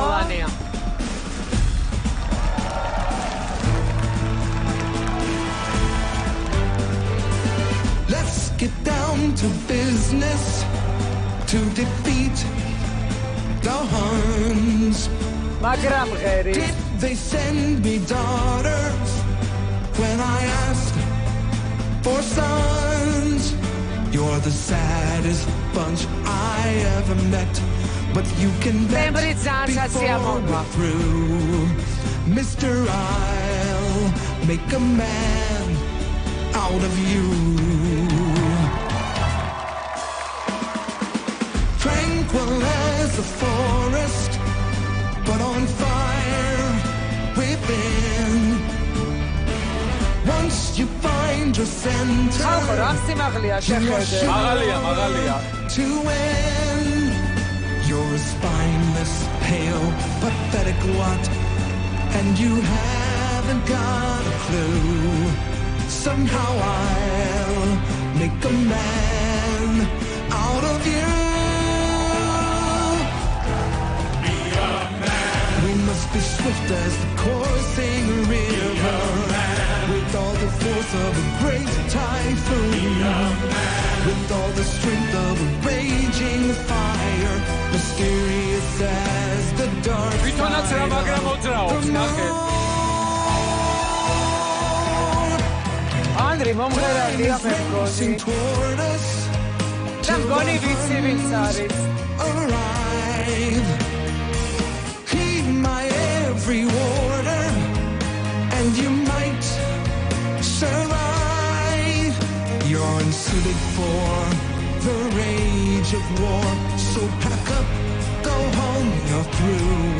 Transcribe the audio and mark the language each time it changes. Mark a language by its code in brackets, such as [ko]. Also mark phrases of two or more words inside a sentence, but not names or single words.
[ka] მულანია. [en] Let's get down to business to defeat the Huns. [ka] მაგრამ ღერი. [en] Did they send me daughters when I asked for sons? You're the saddest bunch I ever met, but you can bet before we're through. Mister, I'll make a man out of you. Tranquil as a forest, but on fire within. Once you find your center, [ka] ხალხო, რა სიმაღლეა შეხედე. მაღალია. [en] to end. You're a spineless, pale, pathetic lot, and you haven't got a clue. Somehow I'll make a man of you. We must be swift as the coursing river, with all the force of a great typhoon, with all the strength of a raging fire, mysterious as the dark [ka] თვითონაც რა მაგრამ მოძრაობს ნახე ანდრი მომღერალია მე მგონი [en] toward us. [ka] და მგონი ვიცი ვინც არის [en] Arrive, heed my every order, and you might survive. You're unsuited for the rage of war, so pack up, go home, you're through.